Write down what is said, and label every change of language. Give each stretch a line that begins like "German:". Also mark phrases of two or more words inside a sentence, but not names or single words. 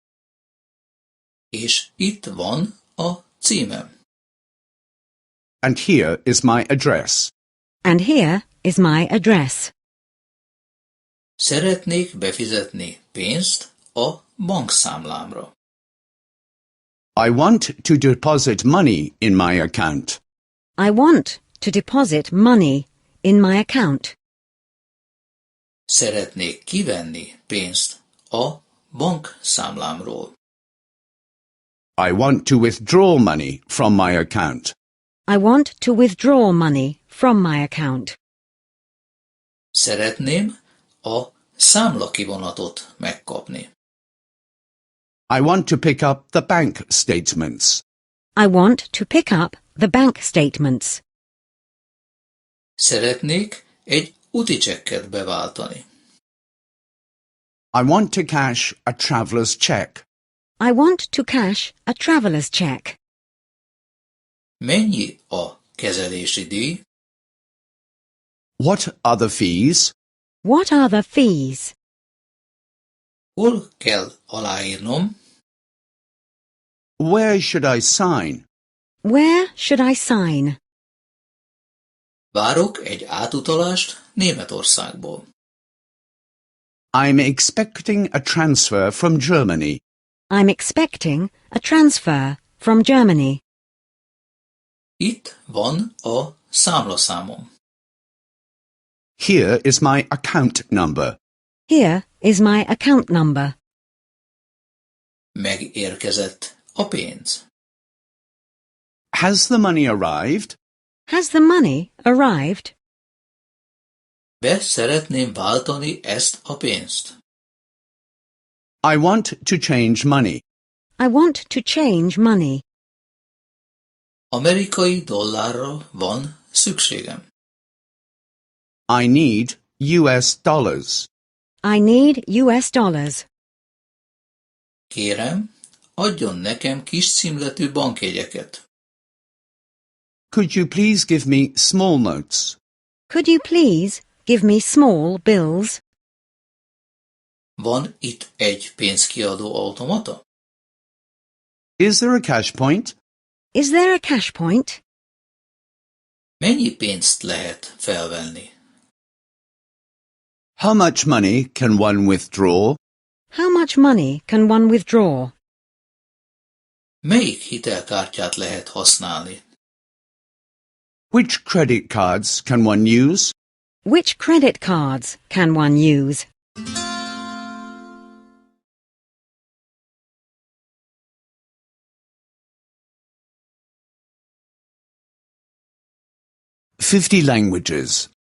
Hungarian: És itt van a címem.
English: And here is my address. And here is my address.
Hungarian: Szeretnék befizetni pénzt a bankszámlámra.
English: I want to deposit money in my account. I want to deposit money in my account.
Hungarian: Szeretnék kivenni pénzt a bankszámlámról.
English: I want to withdraw money from my account. I want to withdraw money from my account.
Hungarian: Szeretném a számlakivonatot megkapni.
English: I want to pick up the bank statements. I want to pick up the bank statements.
Hungarian: Szeretnék egy úticsekket beváltani.
English: I want to cash a traveller's check. I want to cash a traveller's check.
Hungarian: Mennyi a kezelési díj?
English: What are the fees? What are the fees?
Hungarian: Hol kell aláírnom?
English: Where should I sign? Where should I sign?
Hungarian: Várok egy átutalást Németországból.
English: I'm expecting a transfer from Germany. I'm expecting a transfer from Germany.
Hungarian: Itt van a számlaszámom.
English: Here is my account number. Here is my account number.
Hungarian: Megérkezett a pénz.
English: Has the money arrived? Has the money arrived?
Hungarian: Be szeretném váltani ezt a pénzt.
English: I want to change money. I want to change money.
Hungarian: Amerikai dollárra van szükségem.
English: I need US dollars. I need US dollars.
Hungarian: Kérem, adjon nekem kis címletű bankjegyeket.
English: Could you please give me small notes? Could you please give me small bills?
Hungarian: Van itt egy pénzkiadó automata?
English: Is there a cash point? Is there a cash point?
Hungarian: Mennyi pénzt lehet felvenni?
English: How much money can one withdraw? How much money can one withdraw?
Hungarian: Melyik hitelkártyát lehet használni?
English: Which credit cards can one use? Which credit cards can one use? "50 languages.